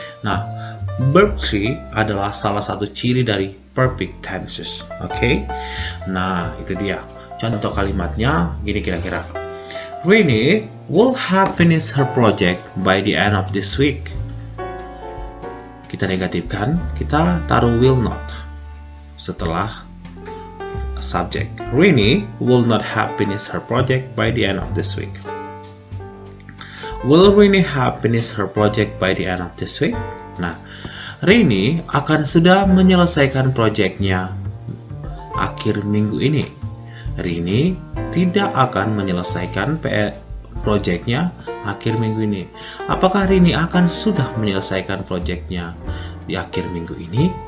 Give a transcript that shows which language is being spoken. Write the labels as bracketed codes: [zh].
[id] Nah, verb 3 adalah salah satu ciri dari perfect tenses. Oke? Nah, itu dia. Contoh kalimatnya gini kira-kira. [en] Rini will have finished her project by the end of this week. [id] Kita negatifkan, kita taruh will not setelah subject. [en] Rini will not have finished her project by the end of this week. Will Rini have finished her project by the end of this week? [id] Nah, Rini akan sudah menyelesaikan proyeknya akhir minggu ini. Rini tidak akan menyelesaikan proyeknya akhir minggu ini. Apakah Rini akan sudah menyelesaikan proyeknya di akhir minggu ini?